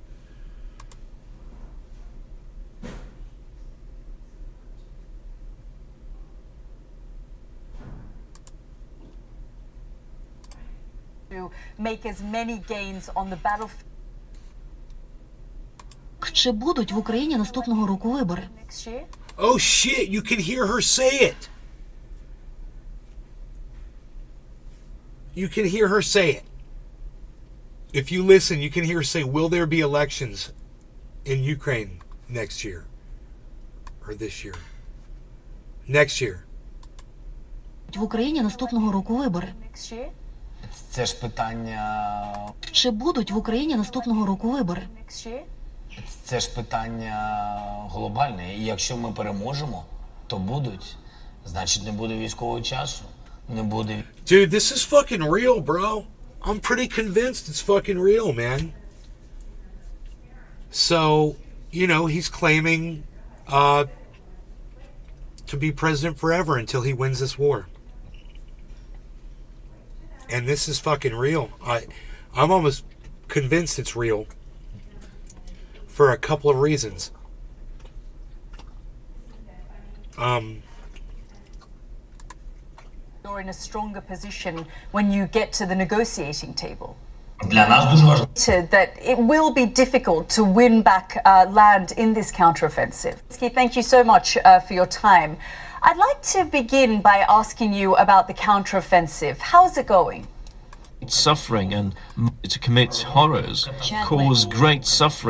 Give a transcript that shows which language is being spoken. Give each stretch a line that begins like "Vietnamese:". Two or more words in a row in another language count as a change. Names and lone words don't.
English: To make as many gains on the battlefield
Ukrainian: Чи будуть в Україні наступного року вибори?
English: next year. Oh shit, you can hear her say it. You can hear her say it. If you listen, you can hear her say, will there be elections in Ukraine next year? Or this year? Next year.
Ukrainian: В Україні наступного року вибори.
English: Next year.
Ukrainian: Це ж питання. Чи будуть в Україні наступного року вибори?
English: Next year?
Ukrainian: Це ж питання глобальне. І якщо ми переможемо, то будуть. Значить, не буде військового часу, не буде.
English: Dude, this is fucking real, bro. I'm pretty convinced it's fucking real, man. So, you know, he's claiming to be president forever until he wins this war. And this is fucking real. I'm almost convinced it's real for a couple of reasons. You're in a stronger position when you get to the negotiating table.
Ukrainian: Для нас дуже важливо.
English: That it will be difficult to win back land in this counteroffensive. Thank you so much for your time. I'd like to begin by asking you about the counteroffensive. How is it going? Suffering and to commit horrors, cause great suffering,